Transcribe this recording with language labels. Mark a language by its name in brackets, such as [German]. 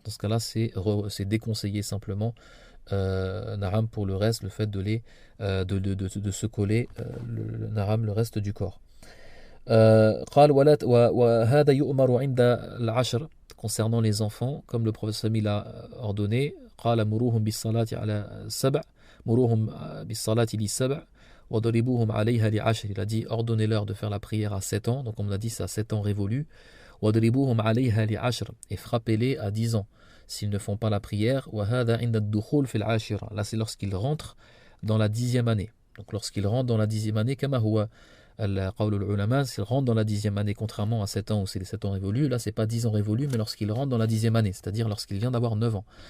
[French] Dans ce cas-là c'est déconseillé simplement نعم pour le reste, le fait de se coller le reste du corps. [Arabic] قال وهذا يؤمر عند العشر, [French] concernant les enfants, comme le prophète Samil a ordonné, [Arabic] قال مروهم بالصلاة على سبع مروهم بالصلاة لسبع وضربوهم عليها لعشر. [French] Il a dit ordonnez-leur de faire la prière à 7 ans, donc on a dit c'est à 7 ans révolus. [Arabic] وضربوهم عليها لعشر, [French] et frappez-les à 10 ans s'ils ne font pas la prière. [Arabic] وهذا عند الدخول في العاشرة, [French] là c'est lorsqu'ils rentrent dans la 10e année. Donc lorsqu'ils rentrent dans la 10e année, [Arabic] كما هو قول العلماء, [French] s'ils rentrent dans la 10e année, contrairement à 7 ans où c'est les 7 ans révolus, là c'est pas 10 ans révolus, mais lorsqu'ils rentrent dans la 10e année, c'est-à-dire lorsqu'il vient d'avoir 9 ans.